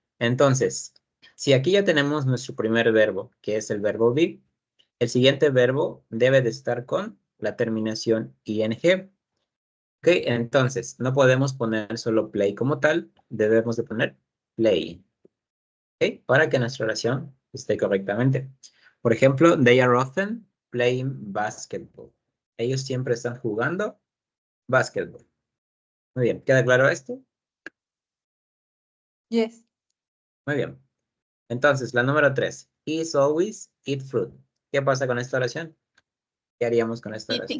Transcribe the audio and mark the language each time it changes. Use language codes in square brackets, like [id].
[es] Entonces, si aquí ya tenemos nuestro primer verbo, que es el verbo be, el siguiente verbo debe de estar con la terminación ing. Ok, entonces, no podemos poner solo play como tal, debemos de poner play. Ok, para que nuestra oración esté correctamente. Por ejemplo, [en] they are often playing basketball. [es] Ellos siempre están jugando basketball. Muy bien, ¿queda claro esto? [en] Yes. [es] Muy bien. Entonces, la número 3. [en] Is always eat fruit. [es] ¿Qué pasa con esta oración? ¿Qué haríamos con esta oración?